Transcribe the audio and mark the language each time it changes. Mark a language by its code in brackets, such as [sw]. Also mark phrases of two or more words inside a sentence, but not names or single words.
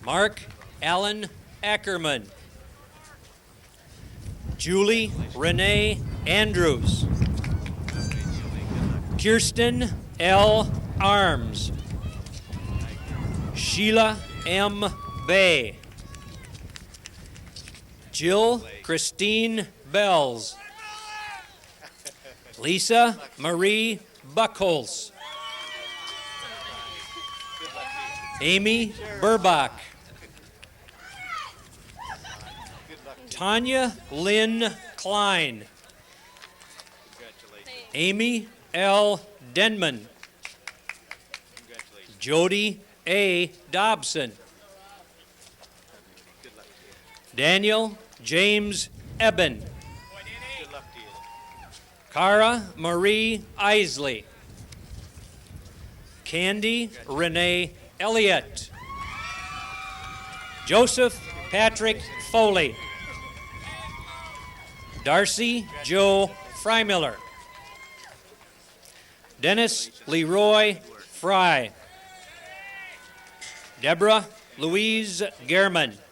[en] Mark Allen Ackerman. Julie Renee Andrews. Kirsten L. Arms. Sheila M. Bay. Jill Christine Bells. Lisa Marie Buckholz. Amy Burbach. Tanya Lynn Klein. Amy L. Denman. Jody A. Dobson. Daniel James Eben. Cara Marie Isley. Candy Renee Elliott. Joseph Patrick Foley. Darcy Joe Freimiller. Dennis Leroy Fry. Deborah Louise Gehrman.